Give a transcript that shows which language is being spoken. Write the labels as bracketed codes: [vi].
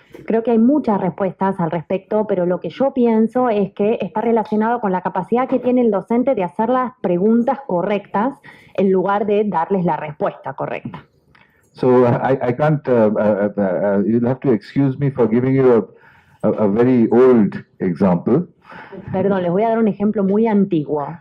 [es] Creo que hay muchas respuestas al respecto, pero lo que yo pienso es que está relacionado con la capacidad que tiene el docente de hacer las preguntas correctas en lugar de darles la respuesta correcta. [en] So I can't, you'll have to excuse me for giving you a very old example. [es] Perdón, les voy a dar un ejemplo muy antiguo.